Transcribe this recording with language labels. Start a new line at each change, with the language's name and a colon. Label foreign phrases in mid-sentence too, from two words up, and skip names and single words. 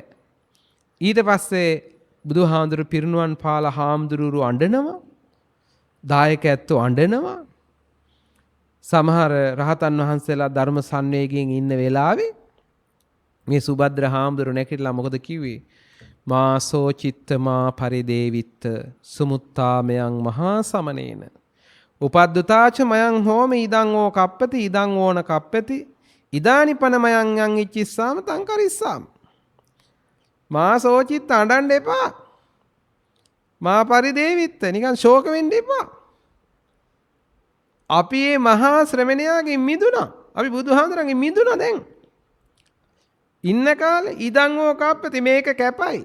Sinhala: ඊට පස්සේ බුදුහාමුදුරු පිරිනුවන් පාලා හාමුදුරුවෝ අඬනවා. දායක ඇත්තෝ අඬනවා. සමහර රහතන් වහන්සේලා ධර්ම සංවේගයෙන් ඉන්න වෙලාවේ මේ සුභද්‍ර හාමුදුරු නැකිටලා මොකද කිව්වේ?
Pali: මා සෝචිත්තමා පරිදේවිත්ත සුමුත්තාමයන් මහා සමනේන උපද්දුතාච මයං හෝම ඉදං ඕ කප්පති ඉදං ඕන කප්පති ඉදානිපන මයං යං ඉච්චිස්සාම තං කරිස්සාම. මා සෝචිත්ත
Sinhala: අඬන්න එපා.
Pali: මා පරිදේවිත්ත
Sinhala: නිකන් ශෝක වෙන්න එපා. අපි මේ මහා ශ්‍රමණයාගෙන් මිදුණා. අපි බුදුහාමුදුරන්ගෙන් මිදුණා දැන්. ඉන්න කාලේ
Pali: ඉදං ඕ කප්පති
Sinhala: මේක කැපයි.